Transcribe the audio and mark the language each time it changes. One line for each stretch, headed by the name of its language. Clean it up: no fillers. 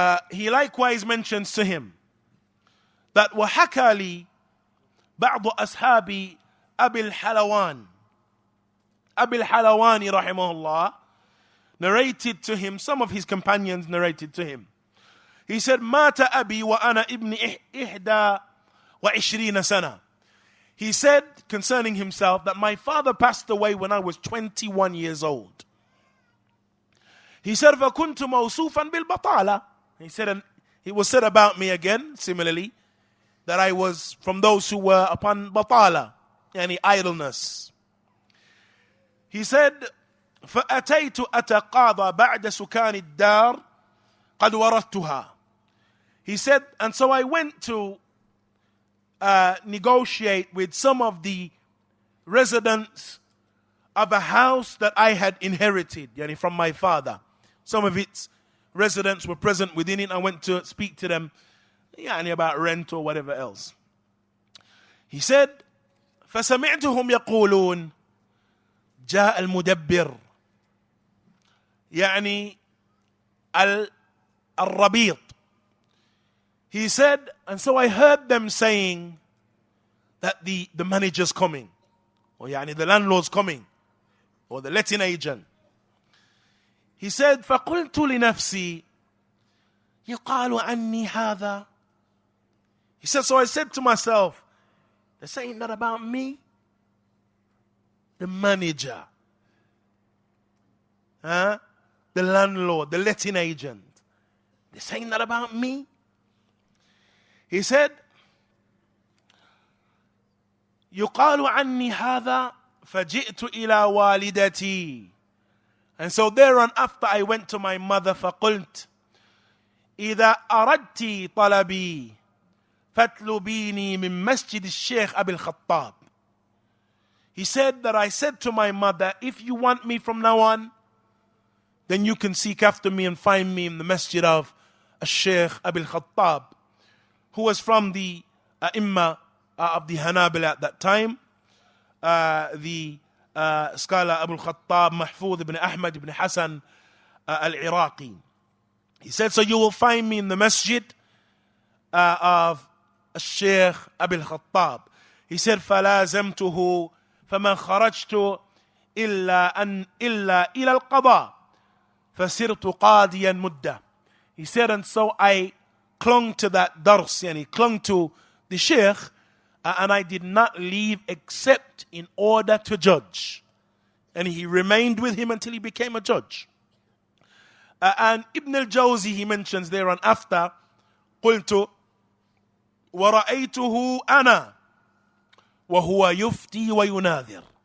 English: He likewise mentions to him that
Arabic: وَحَكَى لِي بَعْضُ أَصْحَابِ أَبِي الْحَلَوَانِ
English: Abi al-Halawani rahimahullah narrated to him, some of his companions narrated to him. He said,
Arabic: Mata abi wa ana ibn ihda wa ishrina sana.
English: He said concerning himself that my father passed away when I was 21 years old. He said,
Arabic: فَكُنْتُ مَوْصُوفًا بِالْبَطَالَةِ.
English: He said, and it was said about me again, similarly, that I was from those who were upon batala, yani idleness. He said,
Arabic: فَأَتَيْتُ أَتَقَاضَى بَعْدَ سُكَانِ الدَّارِ قَدْ وَرَثْتُهَا.
English: He said, and so I went to negotiate with some of the residents of a house that I had inherited, yani from my father. Some of its residents were present within it. I went to speak to them yani about rent or whatever else. He said,
Arabic: فَسَمِعْتُهُمْ يَقُولُونَ جاء المدبر يعني الربيط.
English: He said, and so I heard them saying that the manager's coming, or
Arabic: يعني
English: the landlord's coming, or the letting agent. He said,
Arabic: فقلت لنفسي يقال عني هذا.
English: He said, so I said to myself, they're saying that about me? The manager, the landlord, the letting agent. They're saying that about me? He said,
Arabic: يقال عني هذا فجئت إلى والدتي.
English: And so thereon after I went to my mother,
Arabic: فقلت إذا أردت طلبي فاطلبيني من مسجد الشيخ أبي الخطاب.
English: He said that I said to my mother, if you want me from now on, then you can seek after me and find me in the masjid of Sheikh Abi al-Khattab, who was from the Imam of the Hanabila at that time, the scholar Abu al-Khattab Mahfuz ibn Ahmad ibn Hassan al-Iraqi. He said, so you will find me in the masjid of Sheikh Abi al-Khattab. He said,
Arabic: فَلَازَمْتُهُ فما خرجت إلا إلى القضاء فصرت قاضيا مدة.
English: He said, and so I clung to that dars, and he clung to the sheikh, and I did not leave except in order to judge. And he remained with him until he became a judge. And Ibnul-Jawzee, he mentions there on after,
Arabic: قلت ورأيته أنا وَهُوَ يُفْتِي وَيُنَاذِرُ.